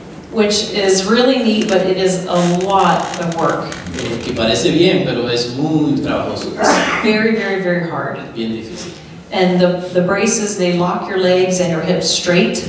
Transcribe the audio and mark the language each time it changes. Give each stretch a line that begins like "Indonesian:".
English: Which is really neat, but it is a lot of work.
Spanish: Que parece bien, pero es muy trabajoso.
English: Very, very, very hard.
Spanish: Bien difícil.
English: And the braces, they lock your legs and your hips straight.